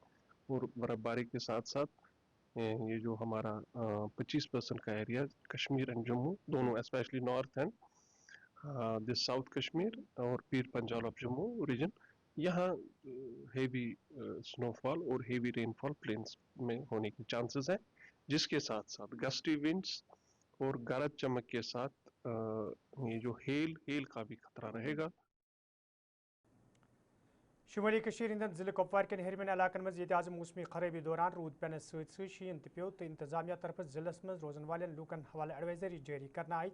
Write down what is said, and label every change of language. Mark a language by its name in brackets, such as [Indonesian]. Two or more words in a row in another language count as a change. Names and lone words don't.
[Urdu] اور برف باری کے ساتھ ساتھ یہ جو ہمارا 25% کا ایریا کشمیر اینڈ جموں دونوں [English] especially north and this south Kashmir [Urdu] اور پیر پنجال آف جموں ریجن, یہاں [English] heavy snow fall [Urdu] اور [English] heavy rain fall plains [Urdu] میں ہونے کے چانسز ہیں, جس کے ساتھ ساتھ [English] gusty winds [Urdu] اور گرج چمک کے ساتھ یہ جو ہیل کا بھی خطرہ رہے گا. [Kashmiri] شمالی کشمیر ہندین ضلع کپوار کین ہیرمین علاقن مز یہ آز موسمی خرابی دوران رود پینس ست شین تہ پیو تو انتظامیہ طرف ضلع مز روزن والن لوکن حوالہ ایڈوائزری جاری کرنا آئی.